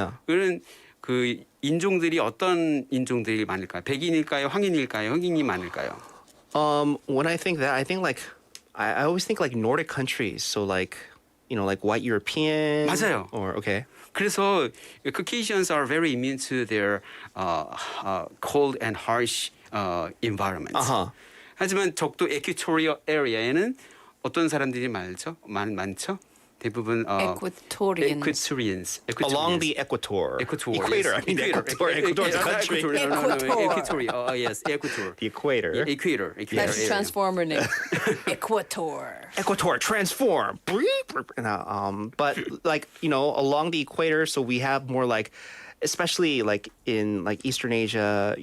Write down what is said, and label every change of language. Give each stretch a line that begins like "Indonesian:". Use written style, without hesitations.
Korean: 그런 그 인종들이 어떤 인종들이 많을까요? 백인일까요? 황인일까요? 흑인이 많을까요?
English: When I think that, I think I always think like Nordic countries. So like like white European.
Korean: 맞아요.
English: Or okay.
Korean: 그래서
English: Caucasians are very immune to their cold and harsh environments.
Korean: 하지만 적도 equatorial area에는 어떤 사람들이 많죠? 대부분 Equatorians.
English: Along the equator. Equator. I mean equator. Equator is a country. Equator. Yes, equator. The equator. Equator. That's a transformer name. Equator. Equator, transform. But like along the equator, so we have more like, especially like in like Eastern Asia,